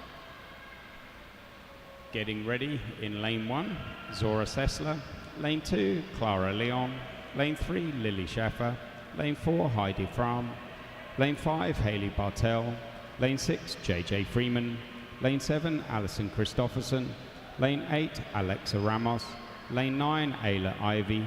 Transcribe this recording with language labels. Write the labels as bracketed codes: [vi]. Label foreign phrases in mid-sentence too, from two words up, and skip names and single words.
[en] Getting ready in lane 1, Zora Sessler. Lane 2, Clara Leon. Lane 3, Lily Schaffer. Lane 4, Heidi Fram. Lane 5, Hayley Bartell. Lane 6, JJ Freeman. Lane 7, Alison Christofferson. Lane 8, Alexa Ramos. Lane 9, Ayla Ivy.